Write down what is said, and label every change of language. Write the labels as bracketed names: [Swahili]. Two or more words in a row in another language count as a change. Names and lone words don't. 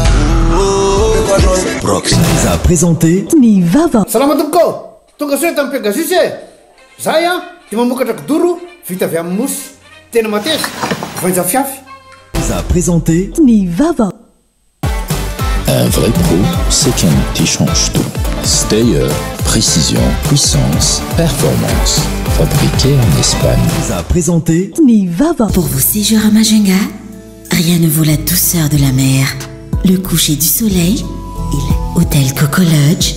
[French] Brox nous a présenté [Malagasy] Ny vava. Salama tompoko. Tonga soe tamin'ny Pegasus e. Zay a dia mamokatra kidoro vita avy amin'ny mosy. Tena mateza. Voanja fiafy. [French] Nous a présenté [Malagasy] Ny vava. [French] Un vrai pro, c'est qu'un outil change tout. Stayer, précision, puissance, performance. Fabriqué en Espagne. Nous a présenté [Malagasy] Ny vava. [French] Pour vos séjours à Majunga, rien ne vaut la douceur de la mer, le coucher du soleil et l'hôtel Coco Lodge.